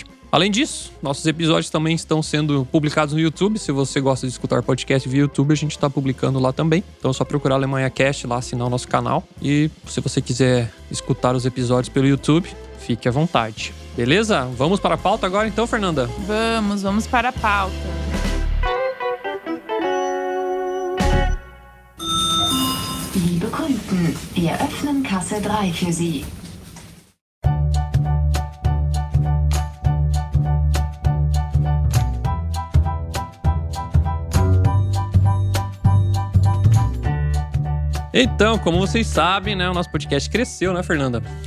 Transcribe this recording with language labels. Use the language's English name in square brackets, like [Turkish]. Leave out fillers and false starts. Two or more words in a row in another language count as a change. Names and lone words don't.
[Portuguese] Além disso, nossos episódios também estão sendo publicados no YouTube. Se você gosta de escutar podcast via YouTube, a gente está publicando lá também. Então é só procurar Alemanha Cast lá, assinar o nosso canal. E se você quiser escutar os episódios pelo YouTube, fique à vontade. Beleza? Vamos para a pauta agora então, Fernanda? Vamos para a pauta. [German] Liebe Kunden, wir öffnen Kasse 3 für Sie. [Portuguese] Então, como vocês sabem, né, o nosso podcast cresceu, né, Fernanda?